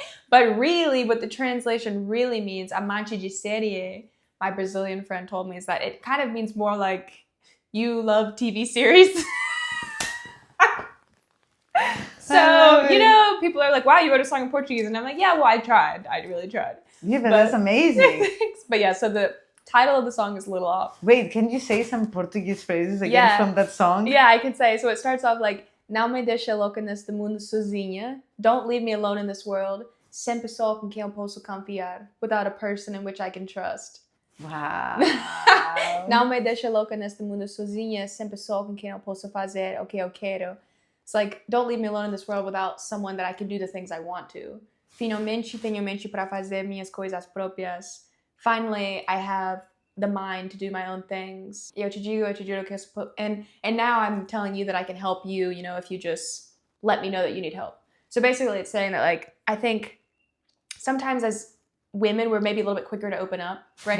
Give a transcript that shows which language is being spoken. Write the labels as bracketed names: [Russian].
[English] But really, what the translation really means, Amante de Série, my Brazilian friend told me, is that it kind of means more like you love TV series. So, you know, people are like, wow, you wrote a song in Portuguese. And I'm like, yeah, well, I tried. I really tried. Yeah, but that's amazing. But yeah, so the title of the song is a little off. Wait, can you say some Portuguese phrases again from that song? Yeah, I can say. So it starts off like, [Portuguese] não me deixa louca neste mundo sozinha. [English] Don't leave me alone in this world. [Portuguese] Sem pessoa com quem eu posso confiar. [English] Without a person in which I can trust. Wow. [Portuguese] Não me deixa louca neste mundo sozinha. Sem pessoa com quem eu posso fazer o que eu quero. [English] It's like, don't leave me alone in this world without someone that I can do the things I want to. [Portuguese] Finalmente tenho mente para fazer minhas coisas próprias. [English] Finally, I have the mind to do my own things. [Portuguese] Eu te juro que [English] and now I'm telling you that I can help you, you know, if you just let me know that you need help. So basically it's saying that, like, I think sometimes as women, we're maybe a little bit quicker to open up, right?